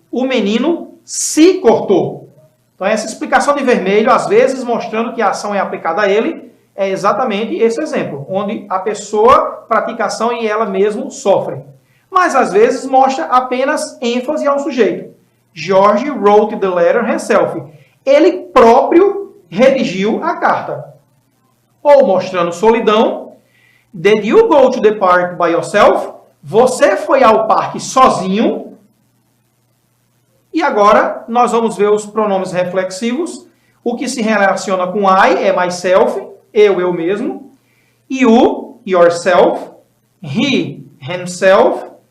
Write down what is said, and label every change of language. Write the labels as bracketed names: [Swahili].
[Portuguese] O menino se cortou. Então, essa explicação de vermelho, às vezes mostrando que a ação é aplicada a ele, é exatamente esse exemplo, onde a pessoa pratica a ação e ela mesma sofre. Mas, às vezes, mostra apenas ênfase ao sujeito. [English] George wrote the letter himself. [Portuguese] Ele próprio redigiu a carta. Ou mostrando solidão. [English] Did you go to the park by yourself? [Portuguese] Você foi ao parque sozinho? E agora, nós vamos ver os pronomes reflexivos. O que se relaciona com I é myself, eu mesmo. [English] You, yourself. He, himself.